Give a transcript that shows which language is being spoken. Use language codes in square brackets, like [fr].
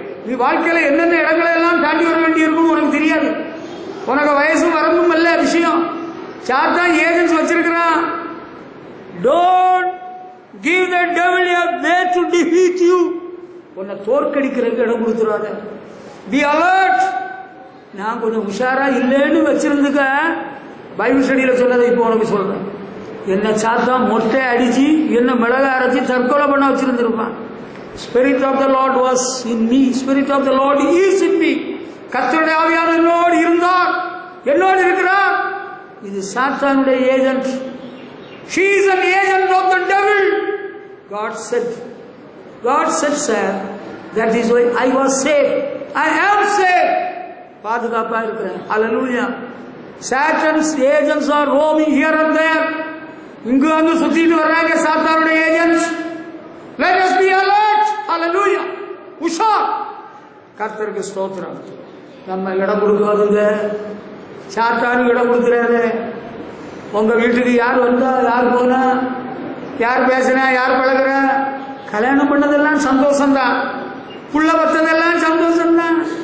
[ta] நீ வாழ்க்கையில என்னென்ன இடங்களை எல்லாம் தாண்டி வர வேண்டி இருக்கும் உனக்கு தெரியாது. உனக்கு வயசும் வரம்பும் அல்ல விஷயம். சாத்தான் ஏஜென்ட்ஸ் வச்சிருக்கிறான். [en] Don't give the devil a way to defeat you. [ta] உன்னை தோற்கடிக்கிறதுக்கு இடம் கொடுத்துறாத. [en] Be alert. [ta] நான் கொஞ்சம் உஷாரா இல்லைன்னு வச்சிருந்துக்க. பைபிள் ஸ்டடியில் சொன்னதை இப்போ உனக்கு சொல்றேன். என்ன சாத்தான் மொட்டை அடிச்சு என்ன மிளகா அரைச்சி தற்கொலை பண்ண வச்சிருந்திருப்பான். [en] Spirit of the Lord was in me. Spirit of the Lord is in me. [ta] கர்த்தருடைய ஆவியான என்னோடு இருந்தார், என்னோடு இருக்கிறார். இது சாத்தானுடைய agent. [en] She is an agent of the devil. God said, sir, that is why I was saved. I am saved. [ta] பாதுகாப்பா இருக்கிறேன். [en] Hallelujah. Satan's agents are roaming here and there. [ta] இங்கு அங்கு சுத்திட்டு வர்றாங்க சாத்தானுடைய agents. [en] Let us be alert. Hallelujah. [ta] உஷார். கர்த்தருக்கு ஸ்தோத்திரம். நம்ம இடம் கொடுக்காதுங்க. சாத்தானுக்கு இடம் கொடுத்துறாரு. உங்க வீட்டுக்கு யார் வந்தா, யார் போனா, யார் பேசுனா, யார் பழகுறா, கல்யாணம் பண்ணதெல்லாம் சந்தோஷம்தான், புள்ள பத்ததெல்லாம் சந்தோஷம்தான்.